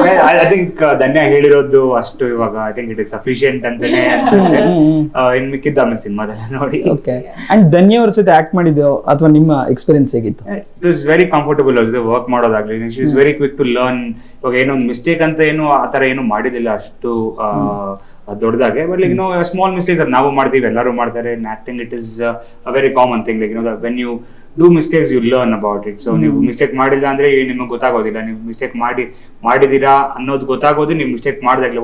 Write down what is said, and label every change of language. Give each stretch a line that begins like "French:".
English: I think
Kannada: ಧನ್ಯ ಹೇಳಿರೋದು ಅಷ್ಟು ಇವಾಗ
English: I think it is sufficient
Kannada: ಅಂತಾನೆ ಅನ್ಸುತ್ತೆ. ಇನ್ ಮಿಕ್ಕಿದ್ದು ಆಮೇಲೆ ಸಿನಿಮಾದಲ್ಲೇ ನೋಡಿ. ಓಕೆ. ಅಂಡ್ ಧನ್ಯ ಅವ್ರ ಜೊತೆ ಆಕ್ಟ್ ಮಾಡಿದ್ದು ಅಥವಾ ನಿಮ್ಮ ಎಕ್ಸ್ಪೀರಿಯನ್ಸ್ ಹೇಗಿತ್ತು?
English: It was very comfortable also
Kannada: work ಮಾಡೋದಾಗ್ಲಿ.
English: She is very quick to learn.
Kannada: ಇವಾಗ ಏನೋ ಒಂದು ಮಿಸ್ಟೇಕ್ ಅಂತ ಏನು ಆತರ ಏನು ಮಾಡಿದಿಲ್ಲ ಅಷ್ಟು ದೊಡ್ಡದಾಗೆ,
English: but like small mistakes
Kannada: ಅದು ನಾವು ಮಾಡ್ತೀವಿ, ಎಲ್ಲರೂ ಮಾಡ್ತಾರೆ.
English: In acting it is a very common thing. Like when you do mistakes you learn about it.
Kannada: So ನೀವು ಮಿಸ್ಟೇಕ್ ಮಾಡಿಲ್ಲ ಅಂದ್ರೆ ನಿಮಗೆ ಗೊತ್ತಾಗೋದಿಲ್ಲ. ನೀವು ಮಿಸ್ಟೇಕ್ ಮಾಡಿದೀರಾ ಅನ್ನೋದು ಗೊತ್ತಾಗೋದು ನೀವು ಮಿಸ್ಟೇಕ್ ಮಾಡಿದಾಗಲೇ.